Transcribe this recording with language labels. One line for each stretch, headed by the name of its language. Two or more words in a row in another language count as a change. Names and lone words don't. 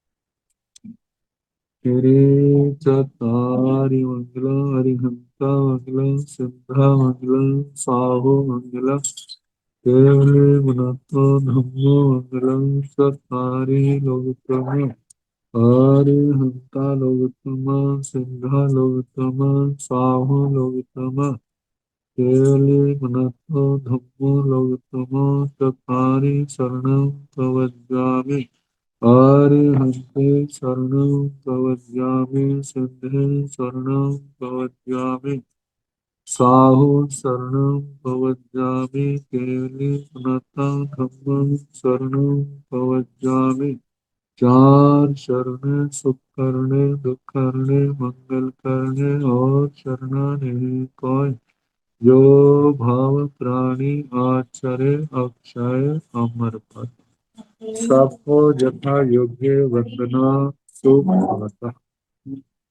Prakrit languages: श्री चतारि मंगलम्, अरिहंता मंगलम्, सिद्धा मंगलम्, साहु मंगलम्, केवले गुणत्व धम्मो मंगलम्, चत्वारि लोकोत्तम, अरिहंता लोकोत्तम, सिद्धा लोकोत्तम, साहु लोकोत्तम, केवले गुणत्व धम्मो लोकोत्तम, चत्वारि शरणं प्रवज्जामि। अरिहन्ते शरणं प्रवज्जामि, सिद्धे शरणं प्रवज्जामि, साहु शरणं प्रवज्जामि, केवले पुनतं धम्मं शरणं प्रवज्जामि।
Hindi: चार शरण सुख करने, दुख करने, मंगल करने और शरणाने कोय, जो भाव प्राणी आचरे अक्षय अमर पद। सबको यथा योग्य वंदना सुप्रभात।